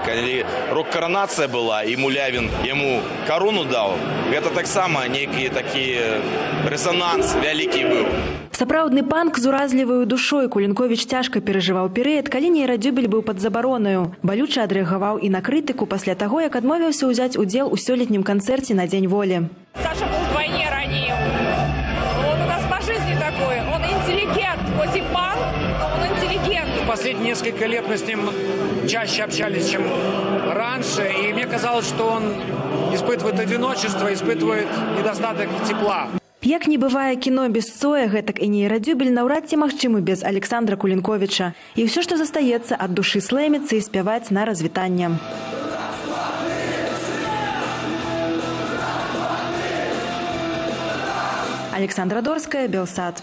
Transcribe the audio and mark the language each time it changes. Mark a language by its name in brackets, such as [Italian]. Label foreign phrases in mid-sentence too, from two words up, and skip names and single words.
[Belarusian] Калі рок-каранацыя была, і Мулявін яму карону даў, гэта таксама нейкі такі рэзананс вялікі быў. Сапраўдны панк з уразліваю душой Кулінковіч цяжка перажываў перыяд, калі «Нейрадюбель» быў пад забаронаю. Балюча адрэагаваў і на крытыку пасля таго, як адмовіўся ўзяць удзел у сёлетнім канцэрце на Дзень волі. [Russian] Саша был вдвойне ранее. Он у нас по жизни такой. Он интеллигент. Хоть и панк, но он интеллигент. Последние несколько лет мы с ним чаще общались, чем раньше. И мне казалось, что он испытывает одиночество, испытывает недостаток тепла. [Belarusian] Як не бывае кіно без Цоя, гэтак і «Нейрадюбель» наўрад ці магчымы без Александра Кулінковіча. І ўсё, што застаецца, ад душы слэміцца і спяваць на развітанне. Александра Дорская, Белсад.